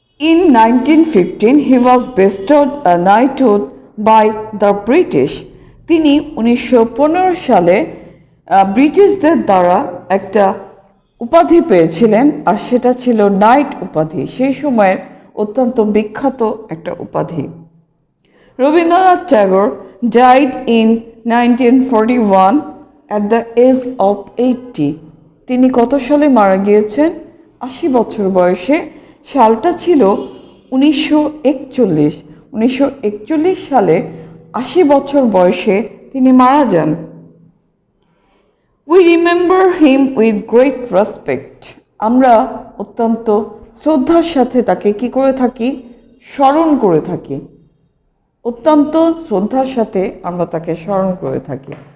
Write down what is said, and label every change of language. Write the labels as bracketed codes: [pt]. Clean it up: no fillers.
[en] In 1915 he was bestowed a knighthood by the British. [bn] তিনি 1915 সালে ব্রিটিশদের দ্বারা একটা উপাধি পেয়েছিলেন, আর সেটা ছিল নাইট উপাধি, সেই সময়ের অত্যন্ত বিখ্যাত একটা উপাধি। [en] Rabindranath Tagore died in 1941 at the age of 80. [bn] তিনি কত সালে মারা গিয়েছেন? 80 বছর বয়সে। সালটা ছিল 1941। 1941 সালে 80 বছর বয়সে তিনি মারা যান। [en] We remember him with great respect. [bn] আমরা অত্যন্ত শ্রদ্ধার সাথে তাকে কি করে থাকি? স্মরণ করে থাকি। অত্যন্ত শ্রদ্ধার সাথে আমরা তাকে স্মরণ করে থাকি।